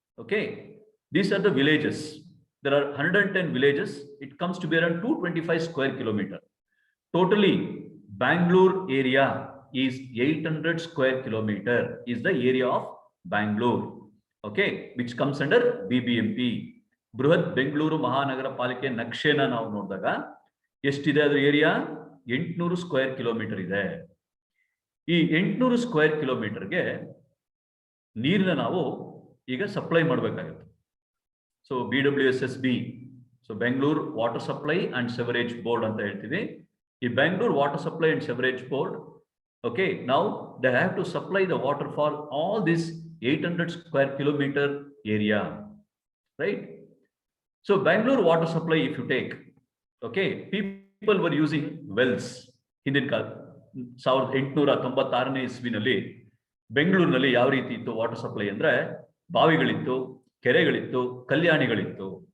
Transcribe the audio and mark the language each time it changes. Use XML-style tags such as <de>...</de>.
<en>Okay, these are the villages. There are 110 villages. It comes to be around 225 square kilometer. Totally, Bangalore area is 800 square kilometer is the area of Bangalore. Okay, which comes under BBMP.</en> <kn>Bruhat Bengaluru Mahanagara Palike Nakshena ನಾವು ನೋಡಿದಾಗ ಎಷ್ಟಿದೆ ಅದರ area 800 square kilometre ಇದೆ. ಈ 800 square ಕಿಲೋಮೀಟರ್ಗೆ ನೀರನ್ನ ನಾವು ಈಗ ಸಪ್ಲೈ ಮಾಡಬೇಕಾಗುತ್ತೆ. So BWSSB, so Bengaluru water supply and ಸೆವರೇಜ್ board ಅಂತ ಹೇಳ್ತೀವಿ.</kn> <en>ಈ Bengaluru water supply and sewerage board, okay, now they have to supply the water for all this 800 square kilometer area, right? So Bangalore water supply, if you take, okay, people were using wells.</en> <kn>ಹಿಂದಿನ ಕಾಲ 1896ನೇ ಇಸ್ವಿನಲ್ಲಿ ಬೆಂಗಳೂರಿನಲ್ಲಿ ಯಾವ ರೀತಿ ಇತ್ತು water supply ಅಂದ್ರೆ ಬಾವಿಗಳಿತ್ತು, ಕೆರೆಗಳಿತ್ತು, ಕಲ್ಯಾಣಿಗಳಿತ್ತು.</kn>